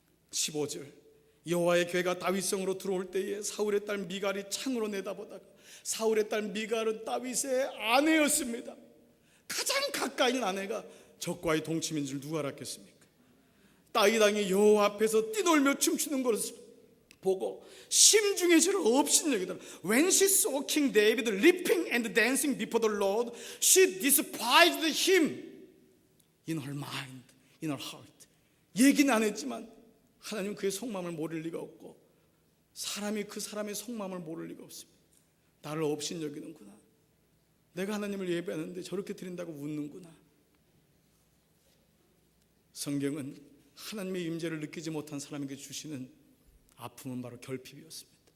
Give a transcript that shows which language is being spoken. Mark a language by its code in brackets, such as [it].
[ko] 15절, 여호와의 괴가 다윗성으로 들어올 때에 사울의 딸 미갈이 창으로 내다보다가, 사울의 딸 미갈은 다윗의 아내였습니다. 가장 가까이 있는 아내가 적과의 동침인 줄 누가 알았겠습니까? 다윗왕이 여호와 앞에서 뛰놀며 춤추는 것을 보고 심중의 죄를 업신여기더라. [en] When she saw King David leaping and dancing before the Lord, she despised him in her mind, in her heart. [ko] 얘기는 안 했지만 하나님은 그의 속마음을 모를 리가 없고, 사람이 그 사람의 속마음을 모를 리가 없습니다. 나를 업신여기는구나. 내가 하나님을 예배하는데 저렇게 드린다고 웃는구나. 성경은 하나님의 임재를 느끼지 못한 사람에게 주시는 아픔은 바로 결핍이었습니다.